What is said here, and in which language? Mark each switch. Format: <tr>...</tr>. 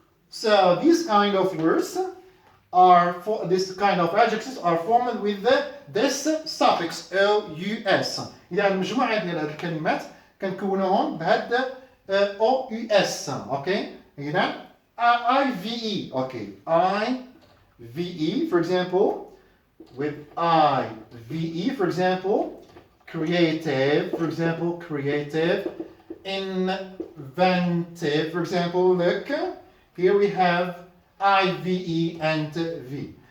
<en>So these kind of words this kind of adjectives are formed with this suffix OUS.</en> <ar>إذا المجموعة ديال هذه الكلمات كنكونوهم بهذا OUS. أوكي. إذا IVE. Okay.</ar> <en>IVE, for example, with IVE, for example, creative, for example, creative, inventive, for example, look, here we have IVE and V.</en>